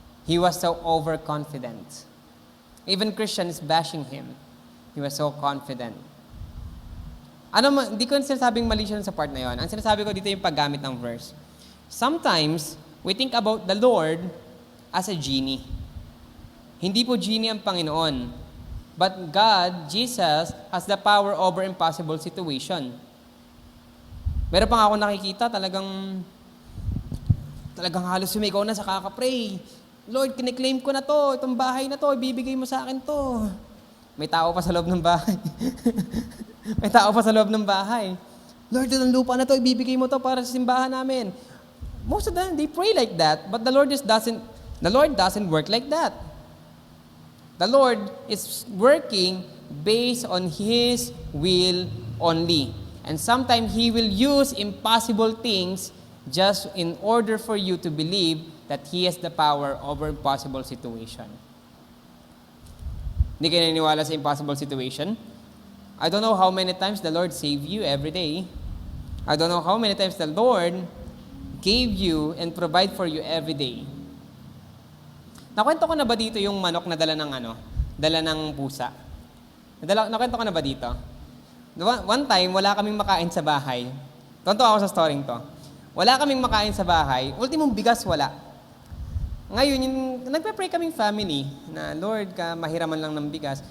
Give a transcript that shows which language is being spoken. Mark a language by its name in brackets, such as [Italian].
[English] He was so overconfident. Even Christians bashing him. He was so confident. [Filipino] Hindi ko sinasabing mali siya sa part na yon. [English] Ang sinasabi ko dito yung paggamit ng verse. Sometimes, we think about the Lord as a genie. [Filipino] Hindi po genie ang Panginoon. [English] But God, Jesus, has the power over impossible situation. [Filipino] Meron pa nga ako nakikita, talagang halos sumigaw na sa kakapray. Lord, kiniklaim ko na to, itong bahay na to, ibibigay mo sa akin to. May tao pa sa loob ng bahay. May tao pa sa loob ng bahay. Lord, itong lupa na to, ibibigay mo to para sa simbahan namin. [English] Most of them, they pray like that, but the Lord doesn't work like that. The Lord is working based on His will only. And sometimes He will use impossible things just in order for you to believe that He has the power over impossible situation. [Filipino] Hindi kayo naniniwala sa impossible situation? [English] I don't know how many times the Lord saved you every day. I don't know how many times the Lord gave you and provide for you every day. [Filipino] Nakwento ko na ba dito yung manok na dala ng pusa? Nakwento ko na ba dito? [English] One time, [Filipino] wala kaming makain sa bahay. Tonto ako sa storyng to. Wala kaming makain sa bahay. Ultimong bigas, wala. Ngayon, nagpe-pray kaming family na, [English] Lord, [Filipino] mahiraman lang ng bigas.